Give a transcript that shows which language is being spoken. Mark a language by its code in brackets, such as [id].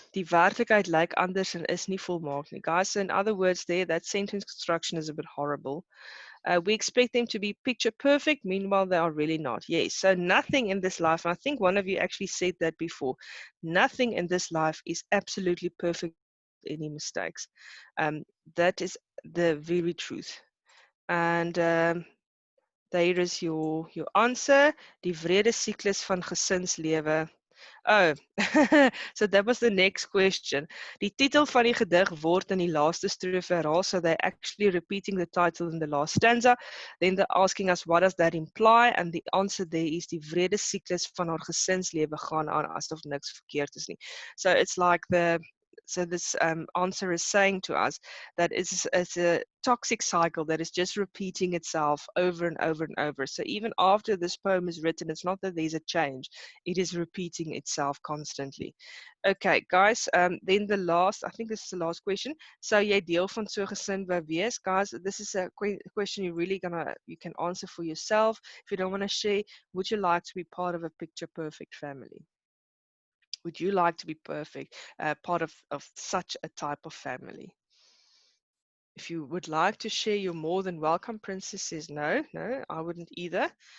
[af] Die werklikheid lyk anders en is nie volmaak nie. [en] Guys, so in other words there, that sentence construction is a bit horrible. We expect them to be picture perfect, meanwhile they are really not. Yes, so nothing in this life, and I think one of you actually said that before, nothing in this life is absolutely perfect, any mistakes. That is the very truth. And there is your answer, [af] die vrede siklus van gesinslewe. [en] Oh, so that was the next question. [af] Die titel van die gedig word in die laaste strofe herhaal, [en] so they're actually repeating the title in the last stanza. Then they're asking us, what does that imply? And the answer there is, [af] die vrede siklus van haar gesinslewe gaan aan asof niks verkeerd is nie. [en] So it's like so this answer is saying to us that it's a toxic cycle that is just repeating itself over and over and over. So even after this poem is written, it's not that there's a change. It is repeating itself constantly. Okay, guys, then the last, I think this is the last question. [af] Sou jy deel van so 'n gesin wou wees? [en] Guys, this is a question you can answer for yourself. If you don't want to share, would you like to be part of a picture perfect family? Would you like to be perfect, part of such a type of family? If you would like to share, you're more than welcome. Princess says no, I wouldn't either.